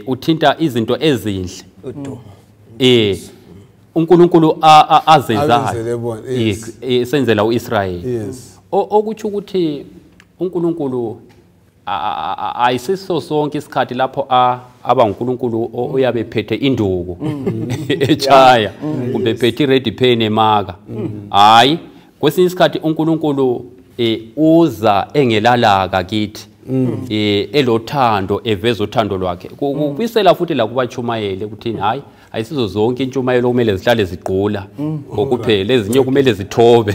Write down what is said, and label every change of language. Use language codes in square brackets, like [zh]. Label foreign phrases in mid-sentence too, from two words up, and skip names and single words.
[nd] Uthinta izinto ezinhle. uNkulunkulu azenzayo senzela uIsrael. Yes. Okuthi ukuthi uNkulunkulu ayisiso sonke isikhathi lapho aba uNkulunkulu uyabe phethe induku echaya kumbe phethe [en] red pen [nd] emaka. Hayi, kwesinye isikhathi uNkulunkulu uza engelalaka kithi. Elothando eveza uthando lwakhe. Kubisela futhi la kubachumayele ukuthini hayi ayisizo zonke intshumayelo kumele zihlale ziqhula ngokuphela, ezinye kumele zithobe.